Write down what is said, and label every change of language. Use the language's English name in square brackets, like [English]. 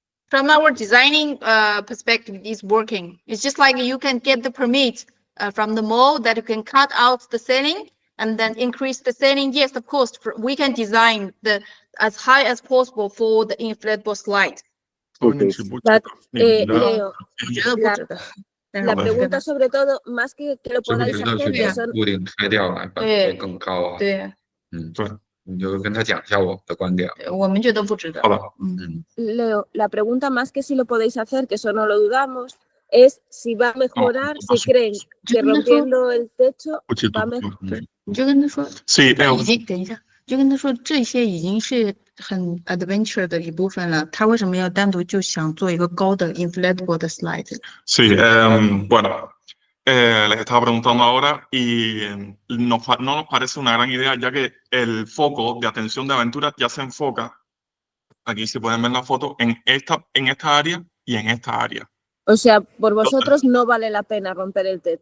[English] From our designing perspective, it's working. It's just like you can get the permit from the mall that you can cut out the ceiling and then increase the ceiling. Yes, of course, we can design the as high as possible for the inflatable slide. But, Leo, [Chinese] 我觉得不值得。 [Spanish] la pregunta sobre todo, más que lo podáis hacer, que son... [Chinese] 屋顶拆掉来，把它更高啊。对，对，你就跟他讲一下我的观点。我们觉得不值得。好的， [Spanish] Leo, la pregunta más que si lo podéis hacer, que eso no lo dudamos, es si va a mejorar, si creen que rompiendo el techo va a mejorar. [Chinese] 你就跟他说， [Spanish] Sí, [Chinese] 已经等一下，就跟他说这些已经是很 adventure 的一部分了，他为什么要单独就想做一个高的 inflatable 的 slide？ [Spanish] Sí, bueno, les estaba preguntando ahora y no nos parece una gran idea, ya que el foco de atención de aventura ya se enfoca, aquí si pueden ver la foto, en esta área y en esta área. O sea, por vosotros no vale la pena romper el techo.